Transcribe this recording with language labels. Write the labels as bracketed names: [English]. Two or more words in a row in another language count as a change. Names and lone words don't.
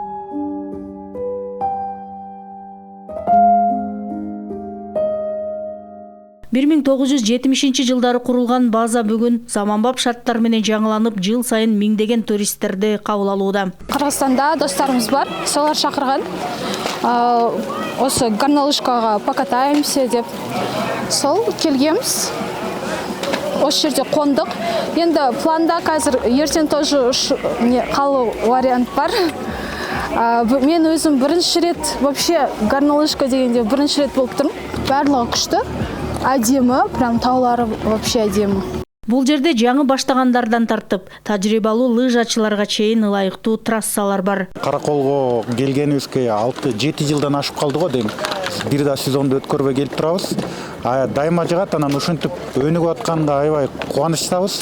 [Kyrgyz] 1970 жылдары курулган база бүгүн заманбап шарттар менен жаңыланып, жыл сайын миңдеген туристтерди кабыл алууда. [Kazakh] Кыргызстанда досторубуз бар, солар чакырган. Осы горнолыжкага покатаемся деп. Сол келгенбиз. Осы жерде кондук. Енді планда қазір ертең тоже калуу вариант бар. Мен өзім бірінші рет вообще горнолыжка дегенде бірінші рет болып тұрмын. Барлығы күшті, әдемі, прям таулары вообще әдемі. [Kyrgyz] Бул жерде жаңы баштагандардан тартып, тажрыйбалуу лыжачыларга чейин ылайыктуу трассалар бар. Караколго келгенибизге 6-7 жылдан ашып калды го дейм. Бир да сезонду өткөрбөй келип турабыз. Дайыма жыгат, анан ушинтип өнүгүп атканда аябай кубанычтабыз.